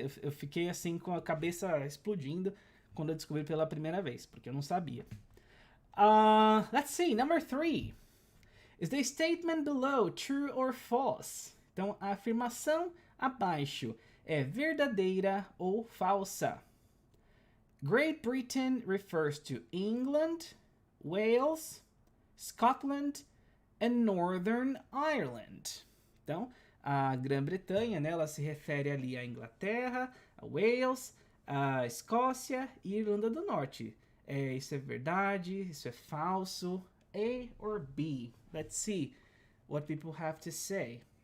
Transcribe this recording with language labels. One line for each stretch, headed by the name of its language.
Portuguese: Eu fiquei assim com a cabeça explodindo quando eu descobri pela primeira vez, porque eu não sabia.
English: Let's see, number 3. Is the statement below true or false?
Portuguese: Então, a afirmação abaixo é verdadeira ou falsa?
English: Great Britain refers to England, Wales, Scotland and Northern Ireland.
Portuguese: Então, a Grã-Bretanha, né, ela se refere ali à Inglaterra, a Wales, a Escócia e Irlanda do Norte. Isso é verdade? Isso é falso?
English: A or B? Let's see what people have to say.